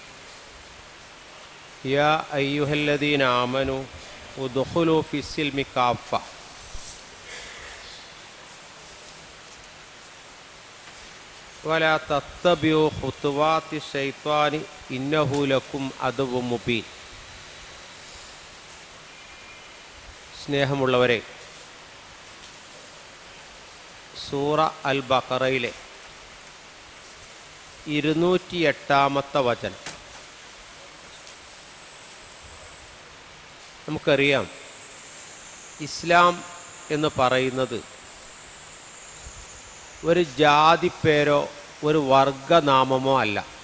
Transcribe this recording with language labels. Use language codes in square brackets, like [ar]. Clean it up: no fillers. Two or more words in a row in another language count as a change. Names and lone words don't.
[ar] يا أيها الذين آمنوا ادخلوا في السلم كافة ولا تتبعوا خطوات الشيطان إنه لكم عدو مبين. [ml] സ്നേഹമുള്ളവരെ, സൂറ അൽ ബഖറയിലെ 208-ാമത്തെ വചനം. നമുക്കറിയാം, ഇസ്ലാം എന്ന് പറയുന്നത് ഒരു ജാതിപ്പേരോ ഒരു വർഗനാമമോ അല്ല.